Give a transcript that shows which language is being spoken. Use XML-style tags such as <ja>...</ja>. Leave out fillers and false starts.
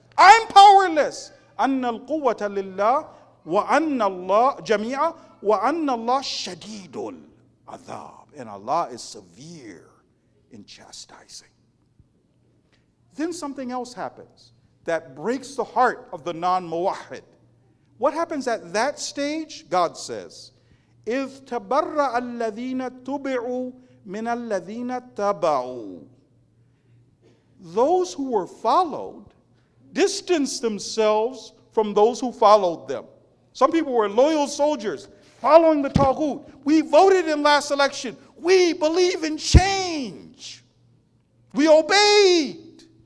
<en>I'm powerless.</en> <ar>أَنَّ الْقُوَّةَ لِلَّهِ وَأَنَّ اللَّهَ جَمِيعًا وَأَنَّ اللَّهَ شَدِيدُ الْعَذَابِ.</ar> <en>And Allah is severe in chastising. Then something else happens that breaks the heart of the non-muwahhid. What happens at that stage? God says,</en> <ar>إِذْ تَبَرَّأَ الَّذِينَ تُبِعُوا مِنَ الَّذِينَ تَبَعُوا.</ar> <en>Those who were followed distanced themselves from those who followed them. Some people were loyal soldiers following the Taghut. We voted in last election. We believe in change. We obeyed.</en>